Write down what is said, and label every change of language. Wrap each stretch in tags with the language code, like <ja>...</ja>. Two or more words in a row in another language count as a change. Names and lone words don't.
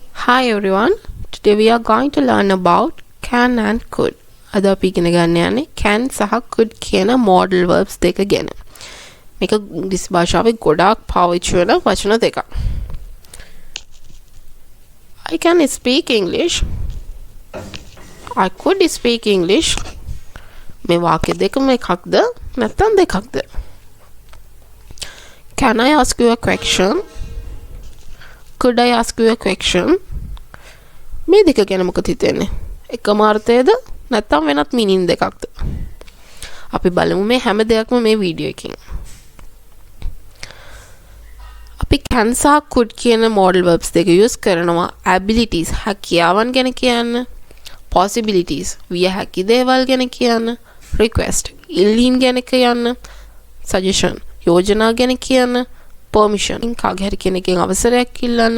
<en>Hi everyone. Today we are going to learn about can and could.</en> <si>අද අපි ඉගෙන ගන්න යන්නේ can සහ could කියන</si> <en>modal verbs</en> <si>දෙක ගැන. මේක ඉංග්‍රීසි භාෂාවේ ගොඩාක් පාවිච්චි වෙන වචන දෙකක්.</si> <en>I can speak English. I could speak English.</en> <si>මේ වාක්‍ය දෙකම එකක්ද නැත්නම් දෙකක්ද?</si> <en>Can I ask you a question? Could I ask you a question?</en> <si>මේ දෙක ගැන මොකද හිතෙන්නේ? එකම අර්ථයේද නැත්නම් වෙනත් මීනින් දෙකක්ද? අපි බලමු මේ හැම දෙයක්ම මේ වීඩියෝ එකකින්. අපි can සහ could කියන</si> <en>modal verbs</en> <si>දෙක use කරනවා abilities හැකියාවන් ගැන කියන්න, possibilities විය හැකි දේවල් ගැන කියන්න, request ඉල්ලීම් ගැන කියන්න, suggestion යෝජනා ගැන කියන්න, permission කාගේ හරි කෙනෙක්ගෙන් අවසරයක් ඉල්ලන්න.</si>